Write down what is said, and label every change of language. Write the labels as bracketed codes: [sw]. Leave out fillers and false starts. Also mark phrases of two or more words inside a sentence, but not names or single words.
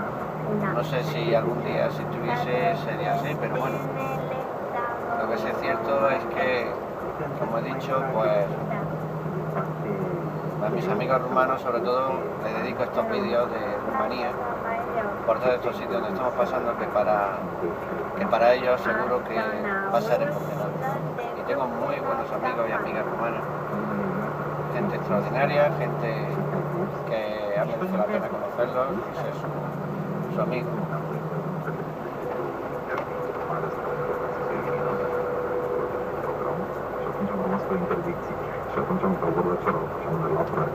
[es] No sé si algún día, si estuviese, sería así, pero bueno, lo que sí es cierto es que, como he dicho, pues a mis amigos rumanos sobre todo les dedico estos vídeos de Rumanía, por todos estos sitios donde estamos pasando, que para ellos seguro que va a ser emocionante. Y tengo muy buenos amigos y amigas rumanas, gente extraordinaria, gente que ha merecido la pena conocerlos, pues eso, su amigo. [ro] Și atunci am căutat la cealaltă și am de la prag.